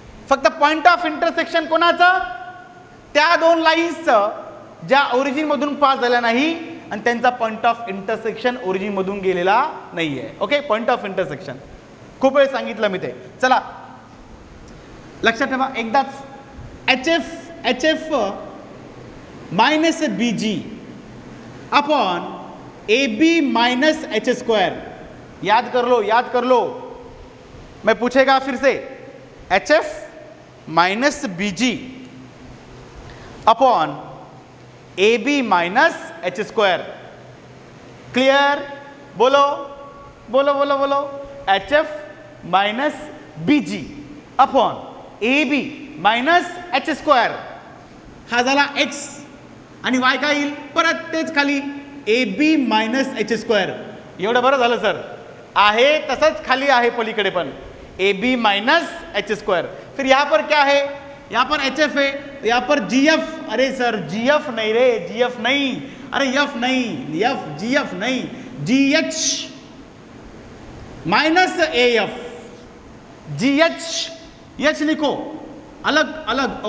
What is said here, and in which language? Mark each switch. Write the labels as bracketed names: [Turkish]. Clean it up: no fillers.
[Marathi] फक्त point of intersection कोणाचं? त्या दोन लाईन्सचं ज्या ओरिजिन मधून पास झाल्या नाही आणि त्यांचा पॉइंट ऑफ इंटरसेक्शन ओरिजिन मधून गेलेला नाहीये. ओके, पॉइंट ऑफ इंटरसेक्शन खूप वेळ सांगितलं मी ते. चला लक्षात ठेवा एकदाच. [English] H F minus B G upon A B minus H square. [Hindi] याद कर लो. मैं पूछेगा फिर से. [English] H F minus B G upon A B minus H square. Clear? [Hindi] बोलो बोलो बोलो बोलो. [English] H F minus B G upon A B minus H square. [Marathi] हा झाला एक्स आणि वाय काय येईल? परत तेच खाली A B minus H square. एवढं बरं झालं सर. आहे तसंच खाली आहे पलीकडे पण A B minus H square. [Hindi] फिर यहाँ पर क्या है? यहाँ पर एच एफ है, यहाँ पर जी एफ. अरे सर जी एफ नहीं रे, जी एफ नहीं, अरे एफ नहीं, एफ जी एफ नहीं, जी H minus A F. Ji H लिखो अलग अलग.